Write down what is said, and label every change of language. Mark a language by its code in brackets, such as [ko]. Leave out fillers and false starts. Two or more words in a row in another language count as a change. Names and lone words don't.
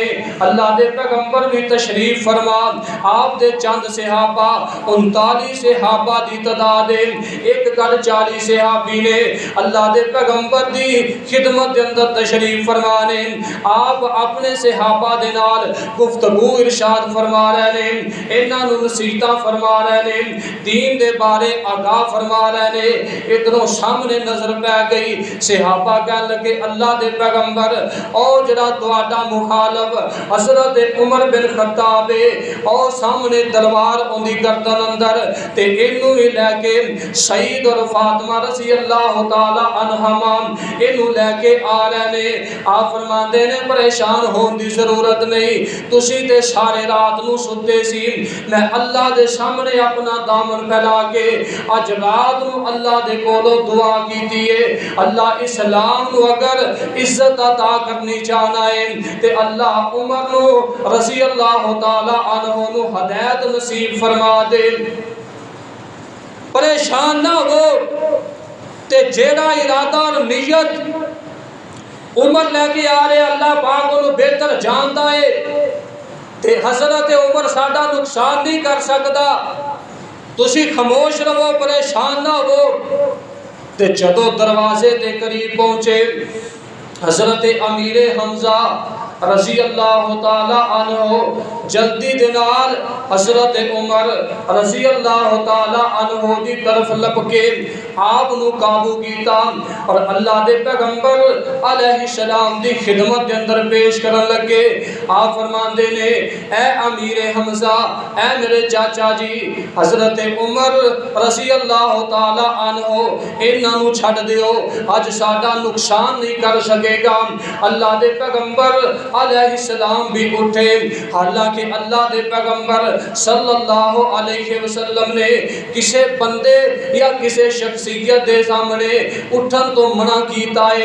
[pa] اللہ دے پیغمبر بھی تشریف فرما، آپ دے چند صحابہ 39 صحابہ دی تعداد، ایک گڑ 40 صحابی نے اللہ دے پیغمبر دی خدمت دے اندر تشریف فرمانے۔ آپ اپنے صحابہ دے نال گفتگو ارشاد فرما رہے ہیں، انہاں نوں نصیحتاں فرما رہے ہیں، دین دے بارے آگاہ فرما رہے ہیں۔ ادھروں سامنے نظر پہ گئی، صحابہ کہنے لگے اللہ دے پیغمبر اور جڑا تہاڈا مخالف حضرت عمر بن خطاب اور سامنے تلوار اندی گردن اندر تے اینوں ہی لے کے سعید اور فاطمہ رضی اللہ تعالی عنہما اینوں لے کے آ رہے ہیں۔ آپ فرماندے نے پریشان ہون دی ضرورت نہیں، تسی تے سارے رات نو ستے سی، میں اللہ دے سامنے اپنا دامن پھیلا کے اج رات نو اللہ دے کولو دعا کیتی ہے۔ اللہ اسلام نو اگر عزت عطا کرنی چاہنا ہے تے اللہ عمر نو رضی اللہ تعالی عنہ نو ہدایت نصیب فرما دے۔ پریشان نہ ہو تے جیڑا ارادہ اور نیت عمر لے کے آ رہے اللہ پاک انہوں بہتر جانتا ہے تے حضرت عمر ساڈا نقصان نہیں کر سکتا، تسی خاموش رہو، پریشان نہ ہو۔ تے جدو دروازے دے قریب پہنچے حضرت امیر حمزہ رضی اللہ تعالی عنہ جلدی دنال حضرت عمر رضی اللہ تعالی عنہ دی طرف لپ کے آپ نو قابو کیتا اور اللہ دے پیغمبر علیہ السلام دی خدمت دے اندر پیش کرن لگے۔ آپ فرماندے نے اے امیر حمزہ، اے میرے چاچا جی حضرت عمر رضی اللہ تعالی عنہ انہاں نو چھڈ دیو، اج ساڈا نقصان نہیں کر سکے گا۔ اللہ دے پیغمبر علیہ السلام بھی اٹھے، حالانکہ اللہ دے پیغمبر صلی اللہ علیہ وسلم نے کسے بندے یا کسے شخصیت دے سامنے اٹھن تو منع کیتا ہے۔